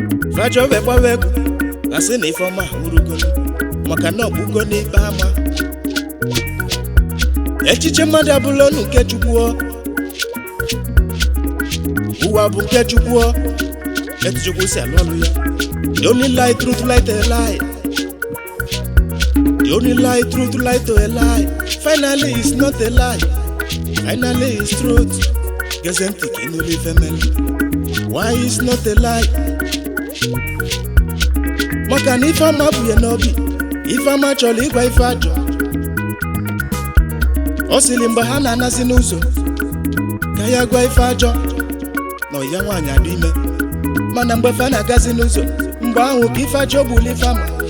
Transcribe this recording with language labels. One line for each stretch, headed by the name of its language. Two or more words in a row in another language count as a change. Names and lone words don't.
Igbo: Ife ajọ wee gbawa egwu, asị na ife ọma anwụrụgo, maka na ọ gbugo n'ife ama. Echiche mmadụ abụla ọnụ nke Chukwu ọ. Ụwa bụ nke Chukwu ọ. Etu Chukwu si alụ ọlụ ya.
English: The only lie, truth, lie to a lie. The only lie, truth, lie to a lie. Finally, it's not a lie. Finally, it's truth.
Igbo: Gezi ntị ka ị nụrụ ife mere.
English: Why it's not a lie?
Igbo: Maka na ife ama bụ ya n'obi. Ife ama chọrọ ịgwa ife ajọ. Ọ sịrị mgbe ha na-anasị n'ụzọ, ka ya gwa ife ajọ. na ọya nwaanyị adị ime. Mana mgbe fa na-agazi n'ụzọ, mgbe ahụ ka ife ajọ bụ ife ama.